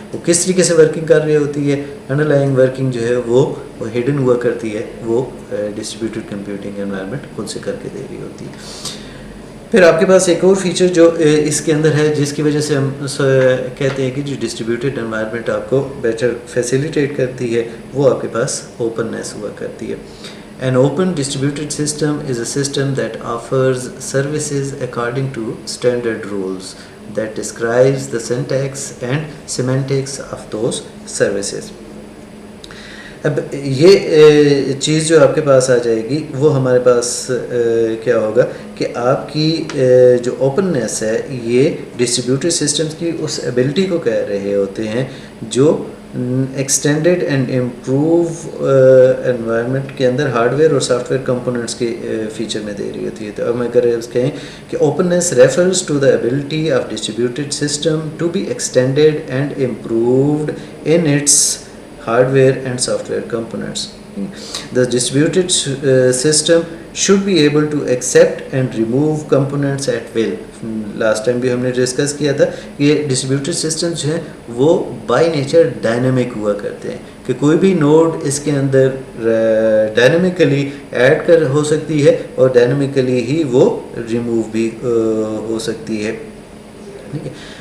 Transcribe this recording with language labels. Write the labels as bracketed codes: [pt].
[ur] وہ کس طریقے سے ورکنگ کر رہی ہوتی ہے، انڈر لائنگ ورکنگ جو ہے وہ ہڈن ہوا کرتی ہے، وہ ڈسٹریبیوٹیڈ کمپیوٹنگ انوائرمنٹ خود سے کر کے دے رہی ہوتی ہے. پھر آپ کے پاس ایک اور فیچر جو اس کے اندر ہے جس کی وجہ سے ہم کہتے ہیں کہ جو ڈسٹریبیوٹیڈ انوائرمنٹ آپ کو بیٹر فیسیلیٹیٹ کرتی ہے، وہ آپ کے پاس اوپننیس ہوا کرتی ہے. [en] An open distributed system is a system that offers services according to standard rules that describes the syntax and semantics of those services. [ur] اب یہ چیز جو آپ کے پاس آ جائے گی وہ ہمارے پاس کیا ہوگا کہ آپ کی جو اوپننیس ہے یہ ڈسٹریبیوٹیڈ سسٹمز کی اس ایبلٹی کو کہہ رہے ہوتے ہیں جو ایکسٹینڈیڈ اینڈ امپروو انوائرمنٹ کے اندر ہارڈ ویئر اور سافٹ ویئر کمپوننٹس کے فیچر میں دے رہی ہوتی ہے. تو اب میں کہیں کہ [en] Openness refers to the ability of distributed system to be extended and improved in its hardware and software components. The distributed system should be able to accept and remove components at will. [ur] Last time بھی ہم نے discuss کیا تھا کہ یہ distributed system جو ہیں وہ بائی نیچر ڈائنامک ہوا کرتے ہیں کہ کوئی بھی نوڈ اس کے اندر ڈائنامکلی ایڈ ہو سکتی ہے اور ڈائنامکلی ہی وہ ریموو بھی ہو سکتی ہے. ٹھیک ہے.